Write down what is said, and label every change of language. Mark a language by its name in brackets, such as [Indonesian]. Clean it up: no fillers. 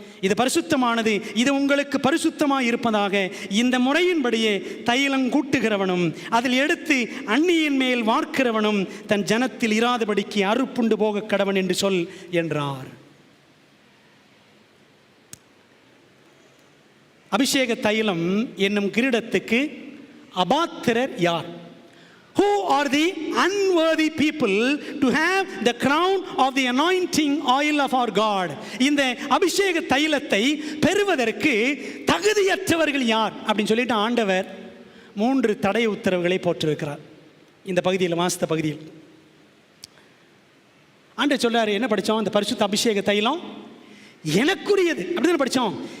[Tamil] இது பரிசுத்தமானது, இது உங்களுக்கு பரிசுத்தமாய் இருப்பதாக. இந்த முறையின்படியே தைலம் கூட்டுகிறவனும் அதில் எடுத்து அந்நியின் மேல் வார்க்கிறவனும் தன் ஜனத்தில் இராதபடிக்கு அறுப்புண்டு போக கடவன் என்று சொல் என்றார். அபிஷேக தைலம் என்னும் கிரீடத்துக்கு அபாத்திரர் யார்? [English] Who are the unworthy people to have the crown of the anointing oil of our God? [Tamil] இந்த அபிஷேக தைலத்தை பெறுவதற்கு தகுதியற்றவர்கள் யார் அப்படின்னு சொல்லிட்டு ஆண்டவர் 3 தடை உத்தரவுகளை போட்டிருக்கிறார். இந்த பகுதியில் வாசித்த பகுதியில் ஆண்டவர் சொல்றாரு, என்ன படித்தோம்? இந்த பரிசுத்த அபிஷேக தைலம் எனக்குரியது அப்படின்னு படித்தோம்.